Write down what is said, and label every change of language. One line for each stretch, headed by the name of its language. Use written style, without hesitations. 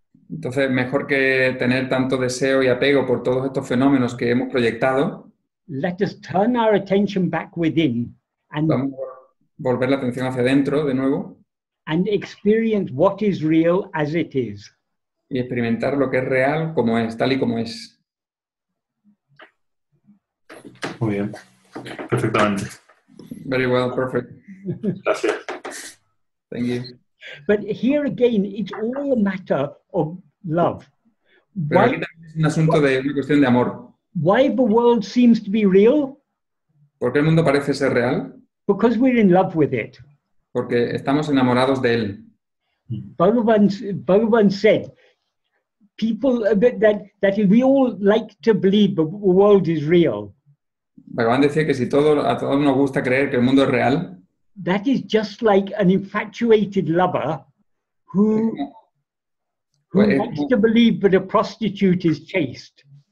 Spanish: entonces, mejor que tener tanto deseo y apego por todos estos fenómenos que hemos proyectado,
English: let us turn our attention back within and
Spanish: vamos a volver la atención hacia adentro de nuevo
English: and experience what is real as it is.
Spanish: Y experimentar lo que es real como es, tal y como es. Muy bien. Perfectamente.
English: Very well, perfect.
Spanish: Gracias.
English: Thank you. But here again, it's all a matter of love.
Spanish: Pero aquí también es un asunto de una cuestión de amor.
English: Why the world seems to be real?
Spanish: ¿Por qué el mundo parece ser real?
English: Because we're in love with it.
Spanish: Porque estamos enamorados de él.
English: Bhagavan said, people that we all like to believe the world is real.
Spanish: Bhagavan decía que si a todos nos gusta creer que el mundo es real,
English: that is just like an infatuated lover who likes to believe that a prostitute is chaste.